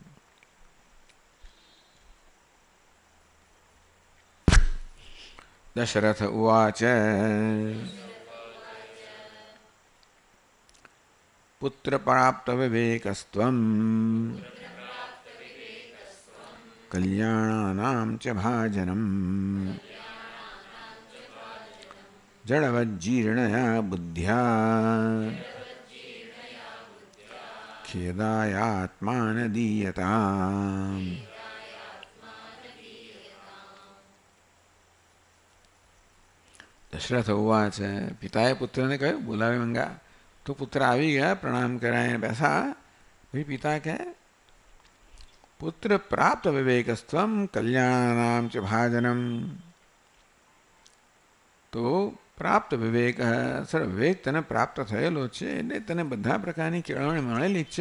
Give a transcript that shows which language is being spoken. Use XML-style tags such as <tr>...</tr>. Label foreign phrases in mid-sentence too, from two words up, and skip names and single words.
<sa>દશરથ ઉવાચ પુત્ર પ્રાપ્ત વિવેકસ્ત્વં કલ્યાણાનાં ચ ભાજનમ जडवज्जीर्णया बुद्ध्या खेदायात्मानदीयताम्। दशरथ उवाच।</sa> <gu>પિતાએ પુત્રને કહ્યું, બોલાવે મંગા. તો પુત્ર આવી ગયા, પ્રણામ કરાય બેસા. ભાઈ પિતા કહે,</gu> <sa>પુત્ર પ્રાપ્ત વિવેકસ્ત્વમ કલ્યાણાનામ ચ ભાજનમ.</sa> <gu>તો પ્રાપ્ત વિવેક, સર વિવેક તને પ્રાપ્ત થયેલો છે એટલે તને બધા પ્રકારની કેળવણી મળેલી જ છે.</gu>